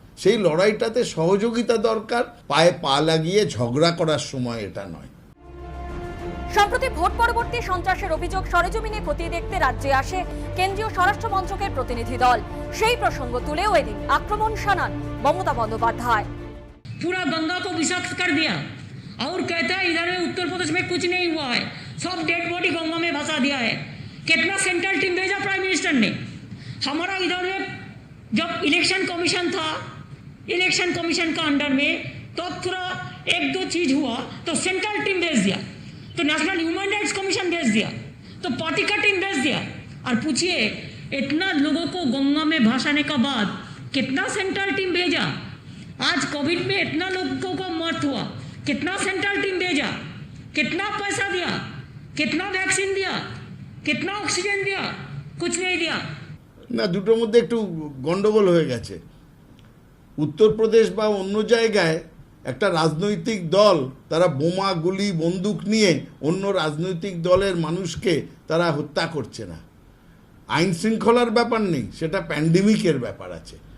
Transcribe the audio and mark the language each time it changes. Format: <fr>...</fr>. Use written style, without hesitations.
<bn>সেই লড়াইটাতে সহযোগিতা দরকার, পায়ে পা লাগিয়ে ঝগড়া করার সময় এটা নয়। সম্প্রতি ভোট পরবর্তী সন্ত্রাসের অভিযোগ সরেজমিনে খতিয়ে দেখতে রাজ্যে আসে কেন্দ্রীয় স্বরাষ্ট্র মন্ত্রকের প্রতিনিধি দল। সেই প্রসঙ্গ তুলেও এদিন আক্রমণ শানান মমতা বন্দ্যোপাধ্যায়।</bn> <hi>पूरा गंगा को विषाक्त कर दिया और कहता है इधर में उत्तर प्रदेश में कुछ नहीं हुआ है, सब डेड बॉडी गंगा में भसा दिया है। कितना सेंट्रल टीम भेजा प्राइम मिनिस्टर ने। हमारा इधर में जब इलेक्शन कमीशन था, इलेक्शन कमीशन का अंडर में तो थोड़ा एक दो चीज हुआ तो सेंट्रल टीम भेज दिया, तो नेशनल ह्यूमन राइट्स कमीशन भेज दिया, तो पार्टी का टीम भेज दिया। और पूछिए इतना लोगों को गंगा में भासाने का बाद कितना सेंट्रल टीम भेजा। आज कोविड में इतना लोगों को मौत हुआ, कितना सेंट्रल टीम भेजा, कितना पैसा दिया, कितना वैक्सीन दिया, कितना ऑक्सीजन दिया, कुछ नहीं दिया।</hi> <bn>না, দুটোর মধ্যে একটু গন্ডগোল হয়ে গেছে। উত্তরপ্রদেশ বা অন্য জায়গায় একটা রাজনৈতিক দল তারা বোমা, গুলি, বন্দুক নিয়ে অন্য রাজনৈতিক দলের মানুষকে তারা হত্যা করছে না। আইন শৃঙ্খলার ব্যাপার নেই, সেটা প্যান্ডেমিকের ব্যাপার আছে।</bn>